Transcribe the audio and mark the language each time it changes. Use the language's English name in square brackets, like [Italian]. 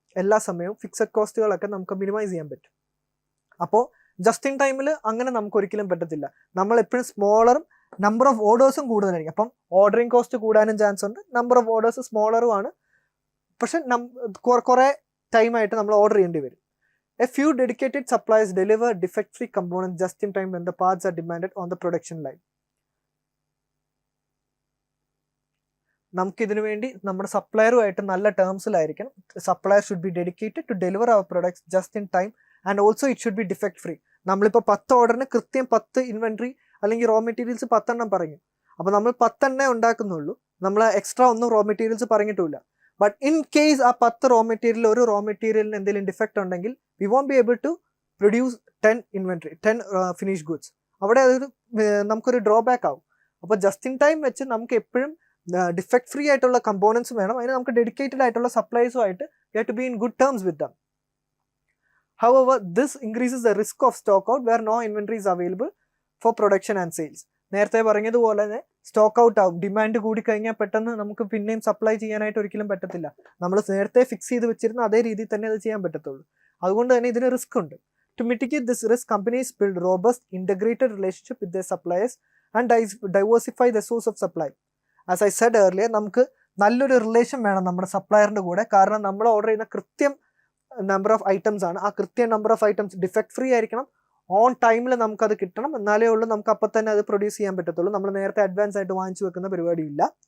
[Malayalam] എല്ലാ സമയവും ഫിക്സഡ് കോസ്റ്റുകളൊക്കെ നമുക്ക് മിനിമൈസ് ചെയ്യാൻ പറ്റും. അപ്പോൾ ജസ്റ്റ് ഇൻ ടൈമിൽ അങ്ങനെ നമുക്ക് ഒരിക്കലും പറ്റത്തില്ല. നമ്മൾ എപ്പോഴും സ്മോളറും നമ്പർ ഓഫ് ഓർഡേഴ്സും കൂടുതലായിരിക്കും. അപ്പം ഓർഡറിങ് കോസ്റ്റ് കൂടാനും ചാൻസ് ഉണ്ട്. നമ്പർ ഓഫ് ഓർഡേഴ്സ് സ്മോളറും ആണ്. പക്ഷെ കുറേ ടൈമായിട്ട് നമ്മൾ ഓർഡർ ചെയ്യേണ്ടി വരും. [English] A few dedicated suppliers deliver defect-free components just in time when the parts are demanded on the production line. [Malayalam] നമുക്കിതിനു വേണ്ടി നമ്മുടെ സപ്ലയറുമായിട്ട് നല്ല ടേംസിലായിരിക്കണം. [English] Supplier should be dedicated to deliver our products just in time and also it should be defect free. [Malayalam] നമ്മളിപ്പോൾ 10 ഓർഡറിന് കൃത്യം 10 inventory അല്ലെങ്കിൽ raw materials 10 എണ്ണം പറഞ്ഞു. അപ്പോൾ നമ്മൾ 10 എണ്ണേ ഉണ്ടാക്കുന്നുള്ളൂ, നമ്മൾ എക്സ്ട്രാ ഒന്നും റോ മെറ്റീരിയൽസ് പറഞ്ഞിട്ടില്ല. [English] but in case ആ 10 raw material [Malayalam] ഒരു റോ മെറ്റീരിയലിന് എന്തെങ്കിലും ഡിഫക്റ്റ് ഉണ്ടെങ്കിൽ [English] We won't be able to produce 10 inventory 10 finish goods. [Malayalam] അവിടെ അതൊരു നമുക്കൊരു ഡ്രോബാക്ക് ആവും. അപ്പോൾ ജസ്റ്റ് ഇൻ ടൈം വെച്ച് നമുക്ക് എപ്പോഴും ഡിഫെക്ട് ഫ്രീ ആയിട്ടുള്ള കമ്പോണൻസ് വേണം. അതിന് നമുക്ക് ഡെഡിക്കേറ്റഡ് ആയിട്ടുള്ള സപ്ലൈസുമായിട്ട് [English] You have to be in good terms with them. However, this increases the risk of stock out where no inventory is available for production and sales. [Malayalam] നേരത്തെ പറഞ്ഞതുപോലെ തന്നെ സ്റ്റോക്ക് ഔട്ട് ആവും. Demand കൂടി കഴിഞ്ഞാൽ പെട്ടെന്ന് നമുക്ക് പിന്നെയും സപ്ലൈ ചെയ്യാനായിട്ട് ഒരിക്കലും പറ്റത്തില്ല. നമ്മൾ നേരത്തെ ഫിക്സ് ചെയ്ത് വെച്ചിരുന്ന അതേ രീതിയിൽ തന്നെ അത് ചെയ്യാൻ പറ്റത്തുള്ളൂ. അതുകൊണ്ട് തന്നെ ഇതിന് റിസ്ക് ഉണ്ട്. [English] To mitigate this risk, companies build robust integrated relationship with their suppliers and diversify the source of supply. As I said earlier, [Malayalam] നമുക്ക് നല്ലൊരു റിലേഷൻ വേണം നമ്മുടെ സപ്ലയറിന്റെ കൂടെ. കാരണം നമ്മൾ ഓർഡർ ചെയ്യുന്ന കൃത്യം നമ്പർ ഓഫ് ഐറ്റംസ് ആണ്. ആ കൃത്യം number of items defect free ആയിരിക്കണം, ഓൺ ടൈമിൽ നമുക്കത് കിട്ടണം. എന്നാലേ ഉള്ളൂ നമുക്ക് അപ്പം തന്നെ അത് പ്രൊഡ്യൂസ് ചെയ്യാൻ പറ്റത്തുള്ളൂ. നമ്മൾ നേരത്തെ അഡ്വാൻസ് ആയിട്ട് വാങ്ങിച്ചു വെക്കുന്ന പരിപാടിയില്ല.